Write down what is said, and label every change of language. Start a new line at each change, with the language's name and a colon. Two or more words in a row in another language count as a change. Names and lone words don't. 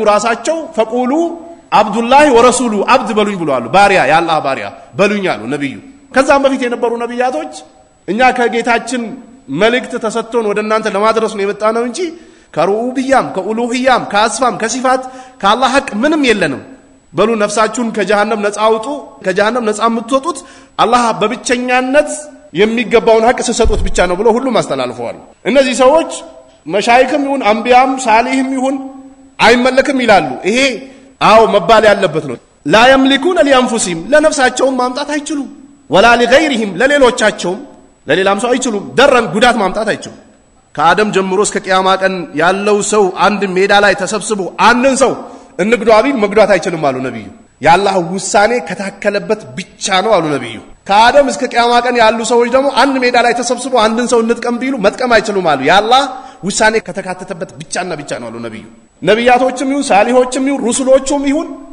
Amharic: ራሳቸው
Arabic: فقولوا عبد الله ورسوله
Amharic: አብድ በሉኝ ብለዋል ባሪያ ያላህ ባሪያ በሉኝ አሉ ነብዩ ከዛም በፊት የነበሩ ነብያቶች እኛ ከጌታችን መልእክት ተሰጥቶን ወደ እናንተ ለማድረስ ነው የመጣነው እንጂ ከሩኡብያም ከኡሉህያም ከአስፋም ከሲፋት ከአላህ ሐቅ ምንም የለንም በሉ ነፍሳችሁን ከጀሃነም ነፃ አውጡ ከጀሃነም ነፃ የምትወጡት አላህ በብቸኛነት የሚገባውን ሐቅ ሲሰጡት ብቻ ነው ብሎ ሁሉም አስተላልፈዋል እነዚህ ሰዎች መሻይክም ይሁን አንቢያም ሳሊህም ይሁን አይመለክም ይላሉ ይሄ አው መባል ያለበት ነው ላ
Arabic: يملكون لانفسهم
Amharic: ለነፍሳቸውም ማምጣት አይችሉም
Arabic: ولا لغيرهم
Amharic: ለሌሎቻቸውም ለሌላም ሰው አይችሉም ደረን ጉዳት ማምጣት አይችሉም ከአደም ጀምሮ እስከ ቂያማ ቀን ያለው ሰው አንድ ሜዳ ላይ ተሰብስቦ አንድን ሰው እንግዷቢ መግዷት አይችልም አሉ ነብዩ ያላህ ውሳኔ ከታከለበት ብቻ ነው አሉ ነብዩ ከአደም እስከ ቂያማ ቀን ያሉ ሰዎች ደግሞ አንድ ሜዳ ላይ ተሰብስቦ አንድን ሰው እንጥቀም ቢሉ መጥቀም አይችሉም አሉ ያላህ ውሳኔ ከተካተተበት ብቻና ብቻ ነው አሉ ነብዩ ነብያቶችም ይሁን ሳሊሆችም ይሁን ሩሱሎችም ይሁን